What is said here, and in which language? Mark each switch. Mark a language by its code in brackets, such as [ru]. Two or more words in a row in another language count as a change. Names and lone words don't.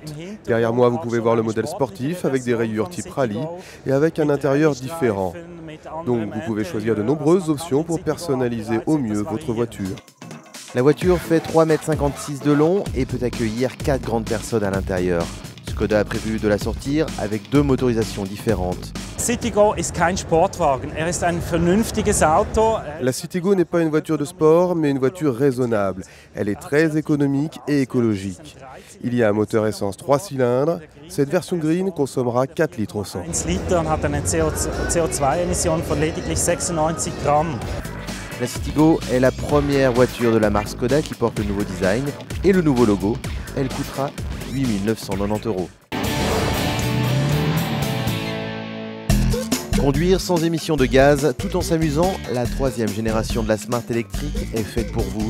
[fr] Derrière moi, vous pouvez voir le modèle sportif avec des rayures type rallye et avec un intérieur différent. Donc vous pouvez choisir de nombreuses options pour personnaliser au mieux votre voiture. La voiture fait 3,56 m de long et peut accueillir 4 grandes personnes à l'intérieur. Škoda a prévu de la sortir avec 2 motorisations différentes. [de] Citigo ist kein Sportwagen, ist ein vernünftiges Auto. [fr] La Citigo n'est pas une voiture de sport, mais une voiture raisonnable. Elle est très économique et écologique. Il y a un moteur essence 3 cylindres. Cette version green consommera 4 litres au 100. [de] 1 Liter und hat eine CO2-Emission von lediglich 96 Gramm. [fr] La Citigo est la première voiture de la marque Škoda qui porte le nouveau design et le nouveau logo. Elle coûtera 8 990 €. Conduire sans émission de gaz tout en s'amusant, la 3e génération de la Smart électrique est faite pour vous.